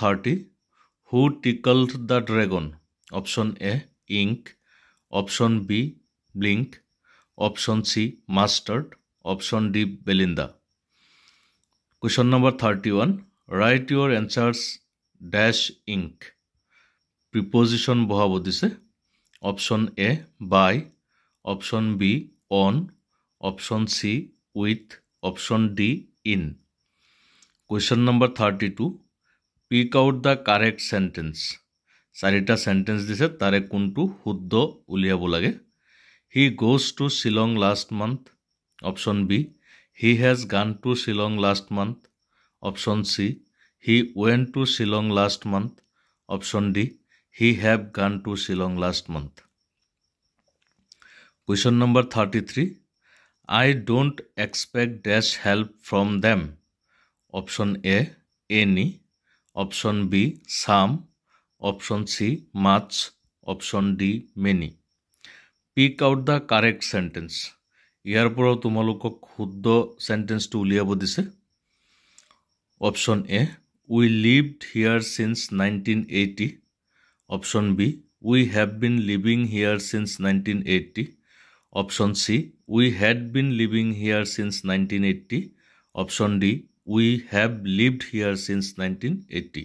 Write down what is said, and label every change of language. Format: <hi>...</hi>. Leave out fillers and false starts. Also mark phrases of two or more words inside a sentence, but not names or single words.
<en>Who tickled the dragon? Option A. ink, option B, blink, option C, mustard, option D, Belinda. Question number 31. Write your answers dash ink.</en> <as>Preposition বহাব দিছে.</as> <en>Option A, by, option B, on, option C, with, option D, in. Question number 32. Pick out the correct sentence.</en> <as>চাৰিটা sentence দিছে তাৰে কোনটো শুদ্ধ উলিয়াব লাগে.</as> <en>He goes to Shillong last month. Option B. He has gone to Shillong last month. Option C. He went to Shillong last month. Option D. He have gone to Shillong last month. Question number 33. I don't expect dash help from them. Option A, any. Option B, some. Option C, much. Option D, many. Pick out the correct sentence.</en> <as>ইয়াৰ পৰাও তোমালোকক শুদ্ধ সেন্টেন্সটো উলিয়াব দিছে.</as> <en>Option A, we lived here since 1980. Option B, we have been living here since 1980. Option C, we had been living here since 1980. Option D, we have lived here since 1980.</en>